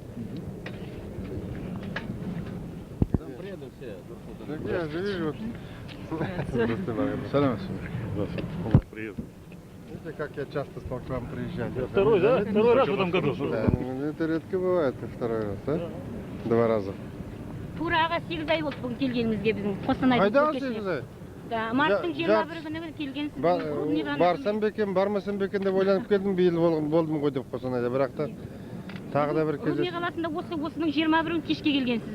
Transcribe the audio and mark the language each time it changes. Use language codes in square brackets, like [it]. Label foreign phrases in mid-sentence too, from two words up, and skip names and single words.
[ru] Я же вижу. Привет. Видите, как я часто стал к вам приезжать? Второй, да? Второй раз в этом году. Да, это редко бывает, второй раз, да? 2 раза. [kk] Тураға 8 ай болды бүгін келгенімізге біздің Қостанайдың Қайдағы өлкесіне. 8 ай? Да, марттың 21 күні келгенсіз. Барсам ба екен, бармасам ба екен деп ойланып келдім, биыл болдым ғой деп Қостанайда, бірақ та тағы да бір Көне кездесіп. қаласында осының 21 кешке келгенсіз.